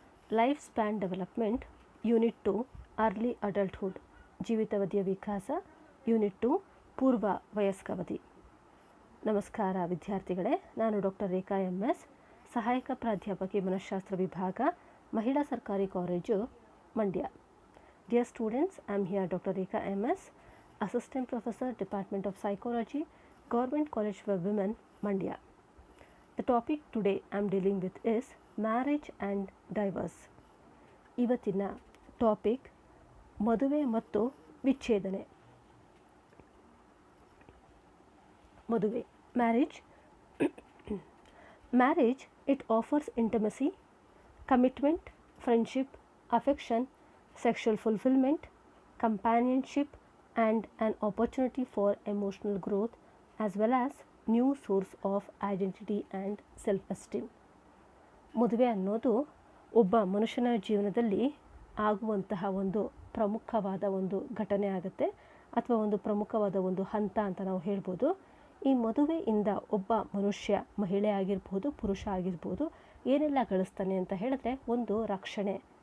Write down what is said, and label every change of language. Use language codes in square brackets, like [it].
[en] Life Span Development, Unit 2, Early Adulthood, [kn] ಜೀವಿತಾವಧಿಯ ವಿಕಾಸ, unit 2, ಪೂರ್ವ ವಯಸ್ಕಾವಧಿ. ನಮಸ್ಕಾರ ವಿದ್ಯಾರ್ಥಿಗಳೇ, ನಾನು ಡಾಕ್ಟರ್ ರೇಖಾ MS, ಸಹಾಯಕ ಪ್ರಾಧ್ಯಾಪಕಿ ಮನಃಶಾಸ್ತ್ರ ವಿಭಾಗ, ಮಹಿಳಾ ಸರ್ಕಾರಿ college, Mandya. [en] Dear students, I am here Dr. Rekha MS, Assistant Professor, Department of Psychology, Government College for Women, Mandya. The topic today I am dealing with is marriage and divorce. [kn] ಇವತ್ತಿನ topic ಮದುವೆ ಮತ್ತು ವಿಚ್ಛೇದನೆ. [en] ಮದುವೆ, marriage. Marriage, it offers intimacy, commitment, friendship, affection, sexual fulfillment, companionship, and an opportunity for emotional growth as well as new source of identity and self-esteem. [kn] ಮದುವೆ ಅನ್ನೋದು ಒಬ್ಬ ಮನುಷ್ಯನ ಜೀವನದಲ್ಲಿ ಆಗುವಂತಹ ಒಂದು ಪ್ರಮುಖವಾದ ಒಂದು ಘಟನೆ ಆಗುತ್ತೆ, ಅಥವಾ ಒಂದು ಪ್ರಮುಖವಾದ ಒಂದು ಹಂತ ಅಂತ ನಾವು ಹೇಳ್ಬೋದು. ಈ ಮದುವೆಯಿಂದ ಒಬ್ಬ ಮನುಷ್ಯ, ಮಹಿಳೆ ಆಗಿರ್ಬೋದು, ಪುರುಷ ಆಗಿರ್ಬೋದು, ಏನೆಲ್ಲ ಗಳಿಸ್ತಾನೆ ಅಂತ ಹೇಳಿದ್ರೆ, ಒಂದು ರಕ್ಷಣೆ.